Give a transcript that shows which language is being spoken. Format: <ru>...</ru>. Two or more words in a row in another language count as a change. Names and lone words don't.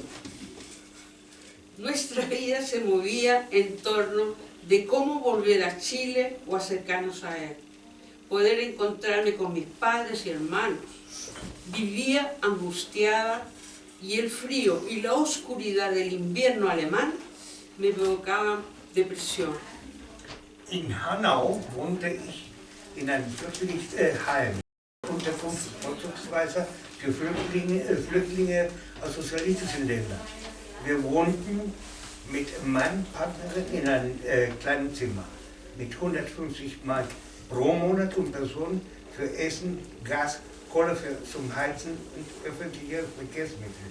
<es>Nuestra vida se movía en torno de cómo volver a Chile o acercarnos a él, poder encontrarme con mis padres y hermanos. Vivía angustiada y el frío y la oscuridad del invierno alemán me provocaban depresión.</es> <de>In Hanau wohnte ich in einem Flüchtlingsheim, Unterkunft vorzugsweise für Flüchtlinge aus sozialistischen Ländern. Wir wohnten mit meinem Partner in einem kleinen Zimmer mit 150 Mark pro Monat und Person für Essen, Gas, Kohle zum Heizen und öffentliche Verkehrsmittel.</de>